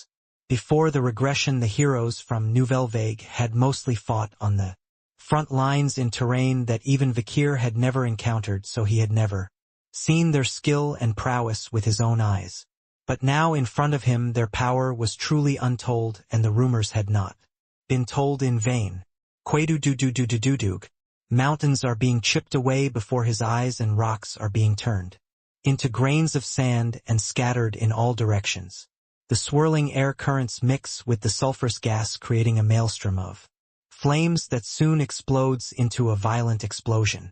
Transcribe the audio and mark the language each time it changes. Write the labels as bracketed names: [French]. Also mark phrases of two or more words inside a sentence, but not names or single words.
[English] Before the regression, the heroes from Nouvelle Vague had mostly fought on the front lines in terrain that even Vikir had never encountered, so he had never seen their skill and prowess with his own eyes. But now in front of him their power was truly untold, and the rumors had not been told in vain. Quadu-du-du-du-du-du-dug. Mountains are being chipped away before his eyes, and rocks are being turned into grains of sand and scattered in all directions. The swirling air currents mix with the sulfurous gas, creating a maelstrom of flames that soon explodes into a violent explosion.